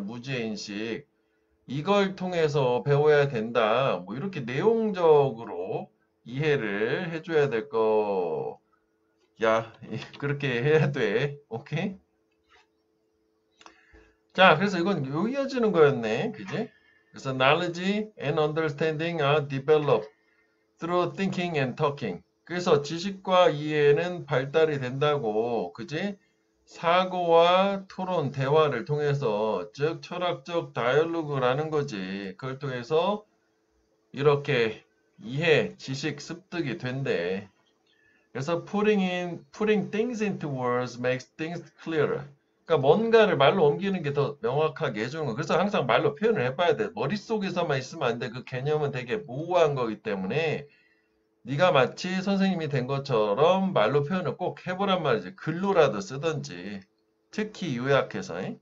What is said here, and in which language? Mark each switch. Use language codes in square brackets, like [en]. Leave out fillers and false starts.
[ko] 무지의 인식. 이걸 통해서 배워야 된다. 뭐 이렇게 내용적으로 이해를 해줘야 될 거. 야, 그렇게 해야 돼. 오케이? 자, 그래서 이건 요 이어지는 거였네. 그지? 그래서 [en] knowledge and understanding are developed through thinking and talking. [ko] 그래서 지식과 이해는 발달이 된다고. 그지? 사고와 토론, 대화를 통해서, 즉, 철학적 다이얼로그라는 거지. 그걸 통해서 이렇게 이해, 지식 습득이 된대. 그래서 [en] putting things into words makes things clearer. [ko] 그러니까 뭔가를 말로 옮기는 게 더 명확하게 해주는 거. 그래서 항상 말로 표현을 해봐야 돼. 머릿속에서만 있으면 안 돼. 그 개념은 되게 모호한 거기 때문에 네가 마치 선생님이 된 것처럼 말로 표현을 꼭 해보란 말이지. 글로라도 쓰든지. 특히 요약해서.